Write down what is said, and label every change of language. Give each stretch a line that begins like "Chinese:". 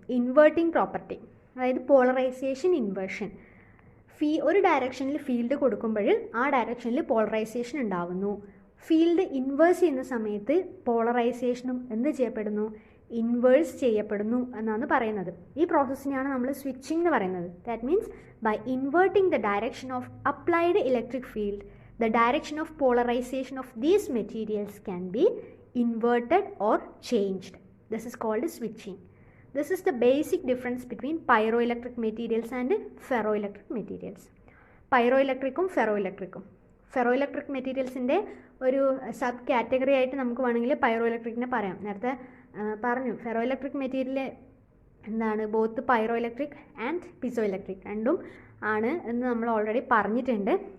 Malayalam: Inverting property, അതായത് polarisation inversion. ഒരു ഡയറക്ഷനിൽ ഫീൽഡ് കൊടുക്കുമ്പോൾ ആ ഡയറക്ഷനിൽ പോളറൈസേഷൻ ഉണ്ടാവുന്നു. ഫീൽഡ് ഇൻവേഴ്സ് ചെയ്യുന്ന സമയത്ത് പോളറൈസേഷനും എന്ത് ചെയ്യപ്പെടുന്നു, ഇൻവേഴ്സ് ചെയ്യപ്പെടുന്നു എന്നാണ് പറയുന്നത്. ഈ പ്രോസസ്സിനെയാണ് നമ്മൾ സ്വിച്ചിങ് എന്ന് പറയുന്നത്.
English: That means by inverting the direction of applied electric field, the direction of polarization of these materials can be inverted or changed. This is called switching. This is the basic difference between pyroelectric materials and ferroelectric materials. Pyroelectricum ferroelectricum.
Malayalam: Ferroelectric materialsന്റെ ഒരു sub category ആയിട്ട് നമുക്ക് വേണമെങ്കിൽ പൈറോഇലക്ട്രിക്കിനെ പറയാം. നേരത്തെ പറഞ്ഞു, ഫെറോഇലക്ട്രിക് material എന്താണ്,
English: both pyroelectric and piezoelectric
Malayalam: രണ്ടും ആണ് എന്ന് നമ്മൾ ഓൾറെഡി പറഞ്ഞിട്ടുണ്ട്.